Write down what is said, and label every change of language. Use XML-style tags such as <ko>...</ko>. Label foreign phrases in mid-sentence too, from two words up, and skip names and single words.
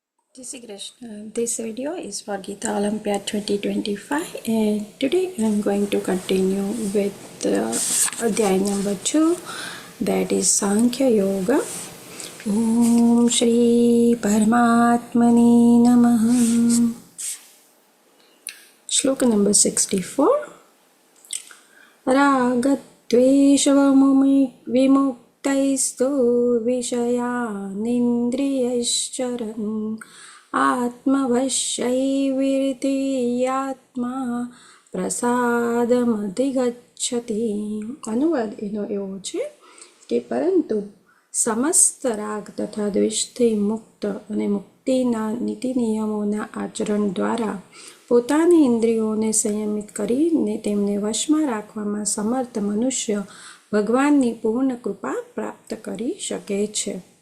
<hi>जय श्री कृष्ण.</hi> <en>This video is for Gita Olympiad 2025 and today I am going to continue with Adhyay number 2, that is Sankhya Yoga.</en> <sa>ॐ श्री परमात्मने नमः.</sa> <en>Shloka number 64.</en> <sa>रागद्वेषवमुक्तैस्थो विषयानिन्द्रियैश्चरन् આત્મવશ્યૈર્વિરતિયાત્મા પ્રસાદમધિગચ્છતિ.</sa> <gu>અનુવાદ એનો એવો છે કે પરંતુ સમસ્ત રાગ તથા દ્વેષથી મુક્ત અને મુક્તિના નીતિ નિયમોના આચરણ દ્વારા પોતાની ઇન્દ્રિયોને સંયમિત કરીને તેમને વશમાં રાખવામાં સમર્થ મનુષ્ય ભગવાનની પૂર્ણ કૃપા પ્રાપ્ત કરી શકે છે.</gu>